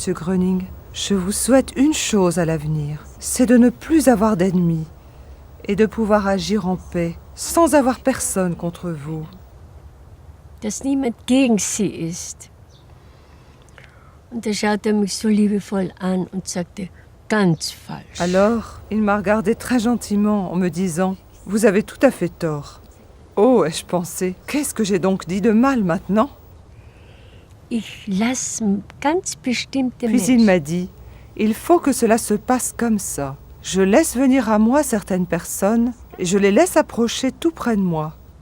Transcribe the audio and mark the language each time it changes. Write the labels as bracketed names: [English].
[French] Gröning, « Je vous souhaite une chose à l'avenir, c'est de ne plus avoir d'ennemis et de pouvoir agir en paix, sans avoir personne contre vous. » [German] Dass niemand gegen sie ist. Und da schaute mich so liebevoll an und sagte, ganz falsch. [French] Alors, il m'a regardé très gentiment en me disant, « Vous avez tout à fait tort. » Oh, ai-je pensé, qu'est-ce que j'ai donc dit de mal maintenant? [German] Ich lass ganz bestimmte [French] Puis il m'a dit, « Il faut que cela se passe comme ça. Je laisse venir à moi certaines personnes et je les laisse approcher tout près de moi.